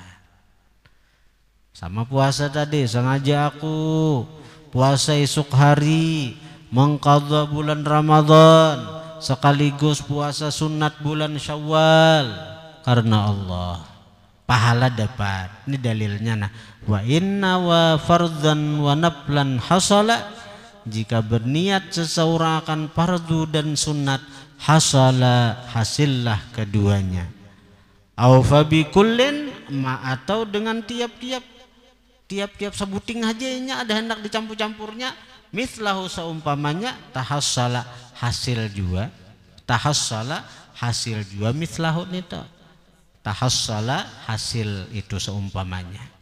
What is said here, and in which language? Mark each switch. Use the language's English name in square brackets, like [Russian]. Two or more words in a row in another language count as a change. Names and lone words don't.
[Banjar] Sama puasa tadi, sengaja aku puasa esok hari mengqadha bulan Ramadan sekaligus puasa sunat bulan Syawal karena Allah, pahala dapat. Ini dalilnya. Nah, [Arabic] وإنا و فرضا و نفلا حصلا, [Banjar] jika berniat seseorang akan fardu dan sunat, hasala hasillah keduanya. [Arabic] أو ف ب كل, [Banjar] atau dengan tiap-tiap sebuting hajanya ada hendak dicampur-campurnya, mithlahu seumpamanya, tahassala hasil juga, tahassala hasil juga, mithlahu nito tahassala hasil itu seumpamanya.